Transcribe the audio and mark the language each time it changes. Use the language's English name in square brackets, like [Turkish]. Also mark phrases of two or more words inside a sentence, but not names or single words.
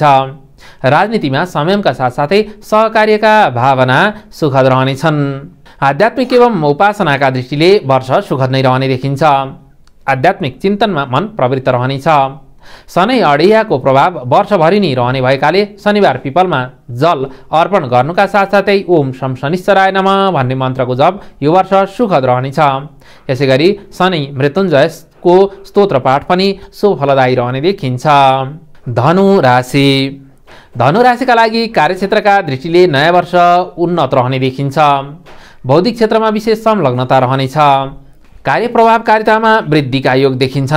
[Nepali] राजनीतिमा संयमका साथसाथै सहकार्यका भावना सुखद रहनेछन्। आध्यात्मिक एवं उपासनाका दृष्टिले वर्ष सुखद नै रहने देखिन्छ। आध्यात्मिक चिन्तनमा मन प्रवृत्त रहनेछ। शनि अडेयाको प्रभाव वर्षभरि नै रहने भएकाले शनिबार पिपलमा जल अर्पण गर्नुका साथसाथै [Sanskrit] ओम शं शनिश्चराय नमः [Nepali] भन्ने मन्त्रको जप यो वर्ष सुखद रहनेछ। यसैगरी शनि मृत्युञ्जयको स्तोत्र पाठ पनि शुभ फलदायी रहने देखिन्छ। धनु राशि। धनु राशिका लागि कार्यक्षेत्रका दृष्टिले नयाँ वर्ष उन्नत रहने देखिन्छ। बौद्धिक क्षेत्रमा विशेष संलग्नता रहनेछ। कार्य प्रभावकारितामा वृद्धिका योग देखिन्छन्।